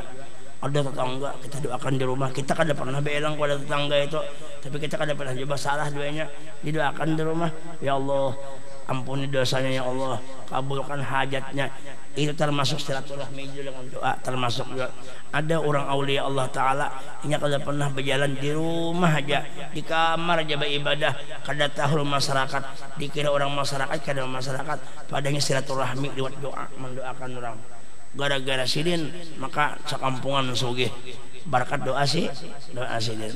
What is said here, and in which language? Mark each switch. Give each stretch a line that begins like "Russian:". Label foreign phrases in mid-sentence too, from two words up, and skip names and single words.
Banjar: Ada tetangga kita doakan di rumah, kita kada pernah belang kepada tetangga itu, tapi kita kada pernah coba salah duanya, didoakan di rumah.
Indonesian: Ya Allah, ampuni dosanya ya Allah, kabulkan hajatnya. Itu termasuk silaturahmi juga dengan doa, termasuk juga.
Banjar: Ada orang aulia Allah Ta'ala ini kada pernah berjalan di rumah aja, di kamar aja beribadah, kada tahu masyarakat, dikira orang masyarakat, kada masyarakat, padanya silaturahmi lewat doa, mendoakan orang. Gara-gara sidin maka sekampungan sugih berkat doa sih, doa sidin.